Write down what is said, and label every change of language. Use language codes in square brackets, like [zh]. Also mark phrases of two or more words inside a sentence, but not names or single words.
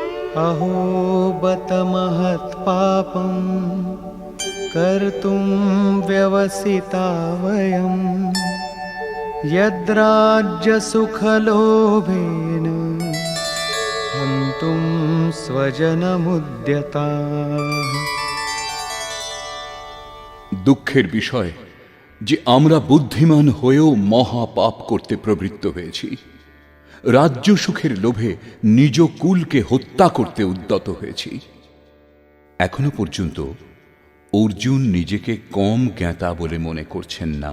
[sa] अहो बत महत्पापं कर्तुं व्यवसिता वयं यद्राज्यसुखलोभेन हन्तुं स्वजनमुद्यताः। [bn] দুঃখের বিষয় যে আমরা বুদ্ধিমান হয়েও মহা পাপ করতে প্রবৃত্ত হয়েছি। রাজ্য সুখের লোভে নিজ কুলকে হত্যা করতে উদ্যত হয়েছি। এখনো পর্যন্ত অর্জুন নিজেকে কম জ্ঞাতা বলে মনে করছেন না।